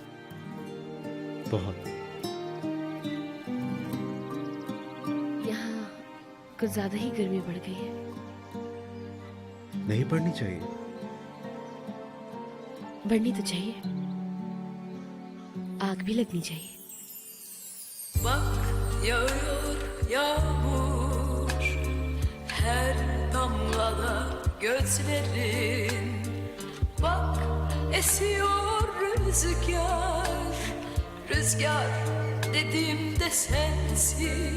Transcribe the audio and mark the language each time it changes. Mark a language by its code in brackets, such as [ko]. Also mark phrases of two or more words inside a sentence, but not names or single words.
[hi] बहुत। यहाँ कुछ ज्यादा ही गर्मी बढ़ गई है। नहीं पड़नी चाहिए। बढ़नी तो चाहिए, आग भी लगनी चाहिए। [tr] Bak yağıyor yağmur, her damlada gözlerin. Bak esiyor rüzgar, rüzgar dediğimde sensin.